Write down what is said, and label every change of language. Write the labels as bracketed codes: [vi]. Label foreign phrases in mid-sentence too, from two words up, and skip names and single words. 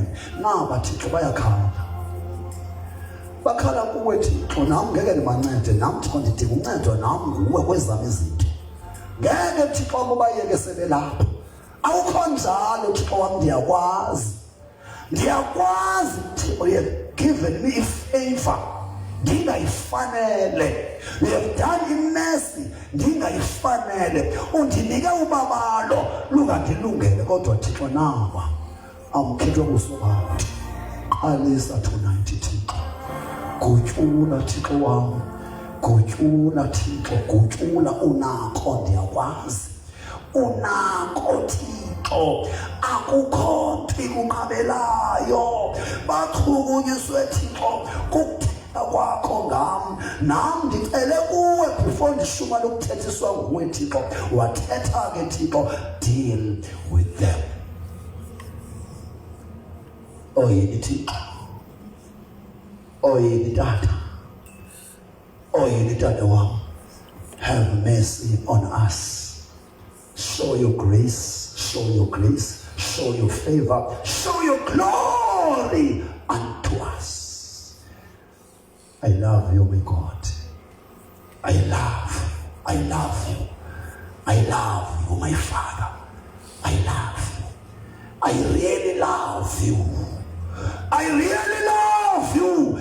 [xh] Naba Thixo bayakhala, bakhala kuwe Thixo, nam ngeke ndibancede, nam Thixo ndidinga uncedo nam nguwe kwezam izinto. Ngeke Thixo kubayeke sebelapha, awukho njalo Thixo wam, ndiyakwazi Thixo, [en] you have given me a favor [xh] ndingayifanele, [en] you have done in mercy [xh] ndingayifanele, undinike ubabalo lungandilungele, kodwa Thixo nawa amkhethwe buso bakho. Qalisa tonight Thixo, gutyula Thixo wam, gutyula Thixo, gutyula. Unakho, ndiyakwazi unakho Thixo, akukho nto ikuqabelayo. Baxhukunyiswe Thixo kukuthetha kwakho ngam, nam ndicele kuwe before ndishuma lokuthethiswa nguwe Thixo. Wathetha ke Thixo, [en] deal with them. [xh] Oyini Thixo, oyini Tata, oyini Tata wam, [en] have mercy on us. Show your grace, show your grace, show your favor, show your glory unto us. I love you, my God. I love you, my Father. I love you. I really love you. I really love you.